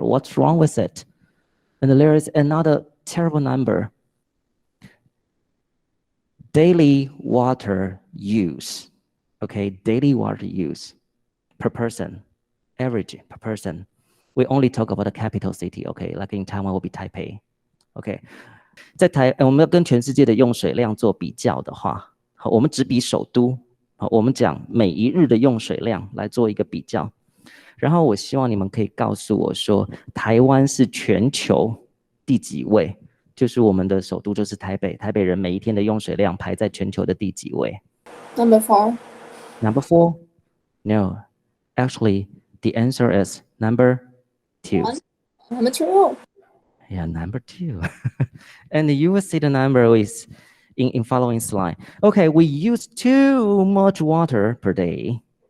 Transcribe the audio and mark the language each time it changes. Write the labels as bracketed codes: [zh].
[en] What's wrong with it? And there is another terrible number. Daily water use. Okay, daily water use per person, average per person. We only talk about the capital city, okay? Like in Taiwan will be Taipei. Okay. [zh] 在我们要跟全世界的用水量做比较的话，我们只比首都。我们讲每一日的用水量来做一个比较，然后我希望你们可以告诉我说，台湾是全球第几位？就是我们的首都就是台北，台北人每一天的用水量排在全球的第几位？ [en] Number 4. Number 4? No, actually, the answer is number 2. Number 2. Yeah, number 2. And you will see the number is in following slide. Okay, we use too much water per day.